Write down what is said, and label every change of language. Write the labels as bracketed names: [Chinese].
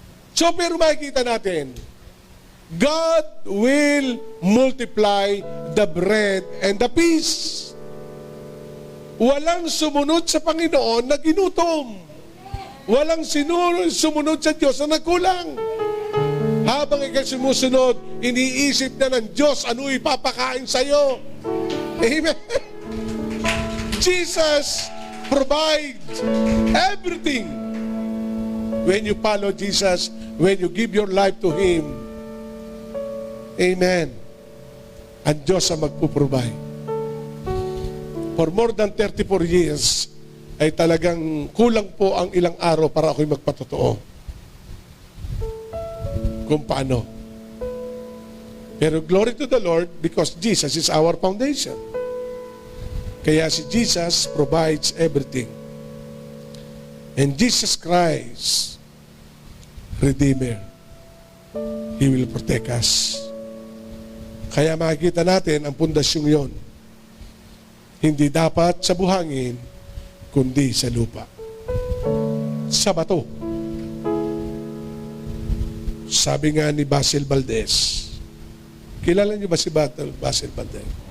[English] So, [Filipino] pero makikita natin, [English] God will multiply the bread and the peace. [Filipino] Walang sumunod sa Panginoon na ginutom. Walang sumunod sa Diyos na nagkulang. Habang ikaw sumusunod, iniisip na ng Diyos ano ipapakain sa'yo. [English] Amen. Jesus provides everything. When you follow Jesus, when you give your life to Him, amen, [Filipino] ang Diyos ang magpuprovide. For more than 34 years, ay talagang kulang po ang ilang araw para ako'y magpatotoo. Kung paano. [English] Pero glory to the Lord because Jesus is our foundation. Kaya si Jesus provides everything. And Jesus Christ, Redeemer, He will protect us. [Filipino] Kaya makikita natin ang pundasyong yon. Hindi dapat sa buhangin, kundi sa lupa. Sa bato. Sabi nga ni Basil Valdez. Kilala niyo ba si Basil Valdez?